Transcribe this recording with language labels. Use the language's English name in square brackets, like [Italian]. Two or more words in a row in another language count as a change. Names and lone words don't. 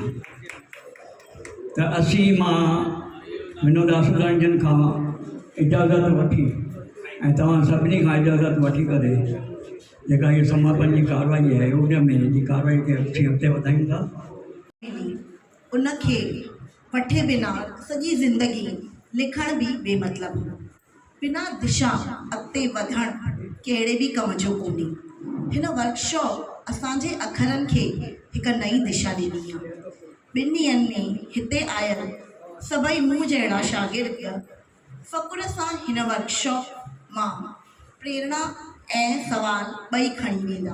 [Sindhi] त असीं मां विनोद आसूदाणी जन खां इजाज़त वठी ऐं तव्हां सभिनी खां इजाज़त वठी करे जेका इहा समापन जी कार्रवाई आहे उन में जी कार्रवाई खे अॻिते वधाईंदा। उनखे पठे बिना सॼी ज़िंदगी लिखण भी बेमतलब, बिना दिशा अॻिते वधण कहिड़े भी कम जो कोन्हे। हिन वर्कशॉप असांजे अखरनि खे हिकु नई दिशा ॾिनी आहे। 2 ॾींहंनि में हिते आयल सभई मूं जहिड़ा शागिर्द फ़ख़ुर सां हिन वर्कशॉप मां प्रेरणा ऐं सवाल ॿई खणी वेंदा।